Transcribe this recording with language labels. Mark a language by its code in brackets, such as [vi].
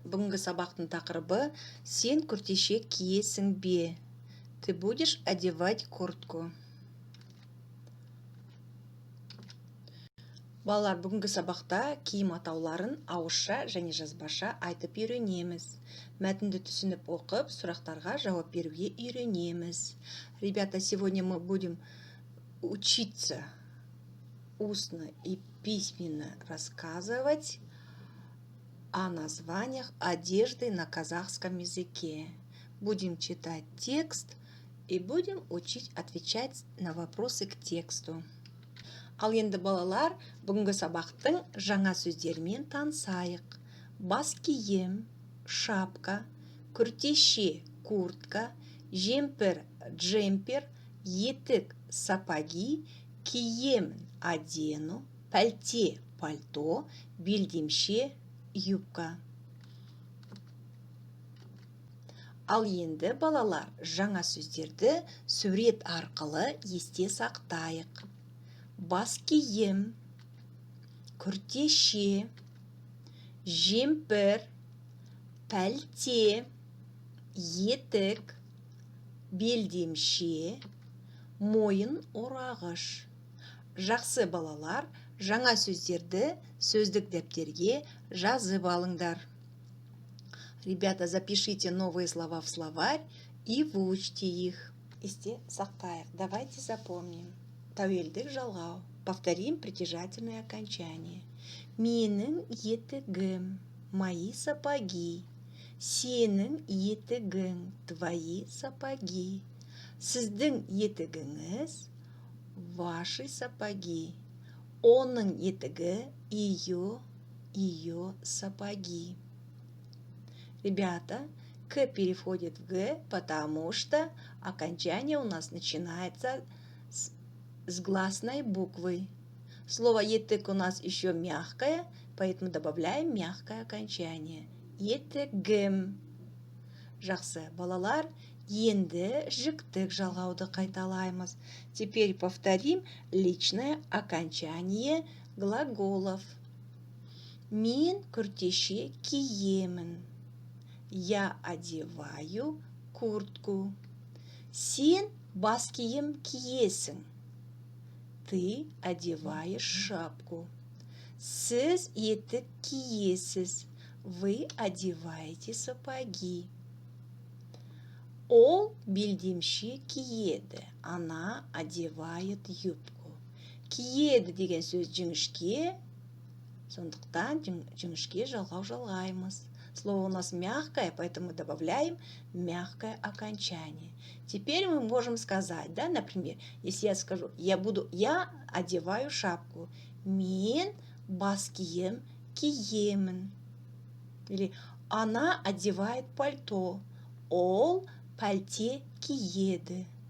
[kk] Бүгінгі сабақтың тақырыбы «Сен күртеше киесің бе?» [ru] Ты будешь одевать куртку. [kk] Балалар, бүгінгі сабақта киім атауларын ауызша және жазбаша айтып үйренеміз. Мәтінді түсініп оқып, сұрақтарға жауап беруге үйренеміз. [ru] Ребята, сегодня мы будем учиться устно и письменно рассказывать о названиях одежды на казахском языке. Будем читать текст и будем учить отвечать на вопросы к тексту. [kk] Ал енді балалар, бүгінгі сабақтың жаңа сөздерімен танысайық. Бас киім, шапка, күртеше, куртка, жемпір, джемпер, етік, сапоги, кием, одену, пальте, пальто, белдемше, юбка. Ал енді балалар, жаңа сөздерді сурет арқылы есте сақтайық. Бас киім, күртеше, жемпір, пальте, етік, белдемше, мойын орағыш. Жақсы балалар, жаңа сөздерді сөздік дәптерге жазып алыңдар. [ru] Ребята, запишите новые слова в словарь и выучите их. [kk] Есте сақтайық. [ru] Давайте запомним. [kk] Тәуелдік жалғау. [ru] Повторим притяжательное окончание. [kk] Менің етігім, [ru] мои сапоги. [kk] Сенің етігің, [ru] твои сапоги. [kk] Сіздің етігіңіз, [ru] ваши сапоги. [kk] Оның етігі, [ru] ее сапоги. Ребята, К переходит в Г, потому что окончание у нас начинается с гласной буквы. Слово етік у нас еще мягкое, поэтому добавляем мягкое окончание. [kk] Етігім. Жақсы, балалар, енді жіктік жалғауды қайталаймыз. [ru] Теперь повторим личное окончание глаголов. [kk] Мен күртеше киемін. [ru] Я одеваю куртку. [kk] Сен бас киім киесің. [ru] Ты одеваешь шапку. [kk] Сіз етік киесіз. [ru] Вы одеваете сапоги. [kk] Ол белдемше киеді. [ru] Она одевает юбку. [kk] Киеді деген сөз жіңішке, сондықтан жіңішке жалғау жалғаймыз. [ru] Слово у нас мягкое, поэтому добавляем мягкое окончание. Теперь мы можем сказать, да, например, если я скажу, я одеваю шапку. [kk] Мен бас киім киемін. [ru] Или она одевает пальто. [kk] Ол пальте киеді.